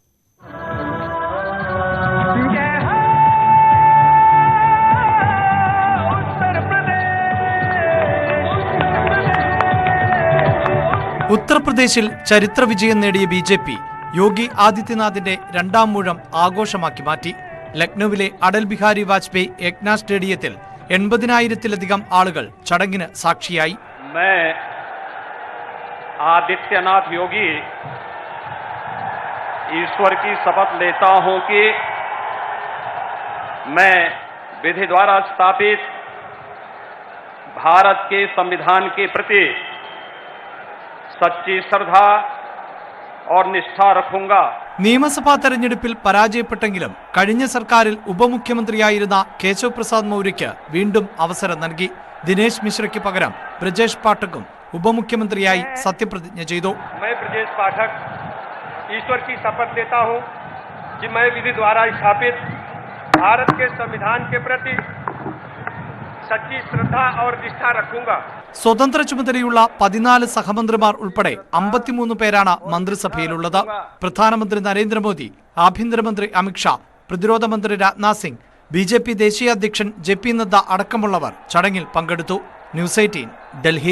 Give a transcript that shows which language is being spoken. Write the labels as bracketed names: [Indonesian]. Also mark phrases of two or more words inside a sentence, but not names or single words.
[Malayalam] ഉത്തർപ്രദേശിൽ ചരിത്ര വിജയം നേടിയ BJP യോഗി ആദിത്യനാഥിന്റെ രണ്ടാം ഊഴം ആഘോഷമാക്കി മാറ്റി. ലക്നൌവിലെ അടൽ ബിഹാരി വാജ്പേയി ഏക്നാ സ്റ്റേഡിയത്തിൽ 80,000-ലധികം ആളുകൾ ചടങ്ങിന് സാക്ഷിയായി. [Hindi] आदित्यनाथ योगी ईश्वर की शपथ लेता हूं कि मैं विधि द्वारा स्थापित भारत के संविधान के प्रति सच्ची श्रद्धा और निष्ठा रखूंगा. [Malayalam] നിയമസഭാ തെരഞ്ഞെടുപ്പിൽ പരാജയപ്പെട്ടെങ്കിലും കഴിഞ്ഞ സർക്കാരിൽ ഉപമുഖ്യമന്ത്രിയായിരുന്ന കേശവ് പ്രസാദ് മൗര്യയ്ക്ക് വീണ്ടും അവസരം നൽകി. ദിനേശ് മിശ്രയ്ക്ക് പകരം ബ്രജേഷ് പാഠകും ഉപമുഖ്യമന്ത്രിയായി സത്യപ്രതിജ്ഞ ചെയ്തു. [Hindi] मैं ब्रजेश पाठक ईश्वर की शपथ लेता हूं कि मैं विधि द्वारा स्थापित भारत के संविधान के प्रति सच्ची श्रद्धा और निष्ठा रखूंगा. [Malayalam] സ്വതന്ത്ര ചുമതലയുള്ള 14 സഹമന്ത്രിമാർ ഉൾപ്പെടെ 53 പേരാണ് മന്ത്രിസഭയിലുള്ളത്. പ്രധാനമന്ത്രി നരേന്ദ്രമോദി, ആഭ്യന്തരമന്ത്രി അമിത്ഷാ, പ്രതിരോധ മന്ത്രി രാജ്നാഥ് സിംഗ്, BJP ദേശീയ അധ്യക്ഷൻ JP നദ്ദ അടക്കമുള്ളവർ ചടങ്ങിൽ പങ്കെടുത്തു. ന്യൂസ് 18 ഡൽഹി.